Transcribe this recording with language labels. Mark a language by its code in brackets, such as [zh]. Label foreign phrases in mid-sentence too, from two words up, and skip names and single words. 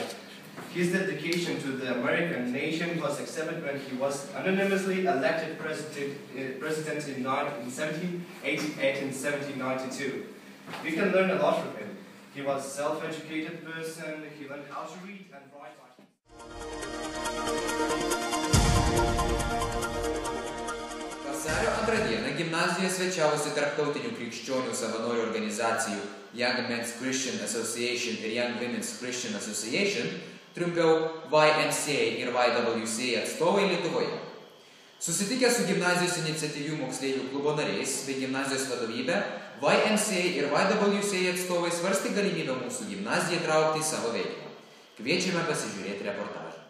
[en] His dedication to the American nation was accepted when he was anonymously elected president in 1788 and 1792. We can learn a lot from him. He was a self-educated person, he learned how to read and write. [lt] Vasario 2 dieną gimnazijoje svečiavosi tarptautinių krikščionių savanorių organizacijų Young Men's Christian Association ir Young Women's Christian Association, trumpiau YMCA ir YWCA atstovai Lietuvoje. Susitikę su gimnazijos iniciatyvių moksleivių klubo nariais bei gimnazijos vadovybė, YMCA ir YWCA atstovai svarstė galimybę mūsų gimnaziją traukti į savo veiklą. Kviečiame pasižiūrėti reportažą.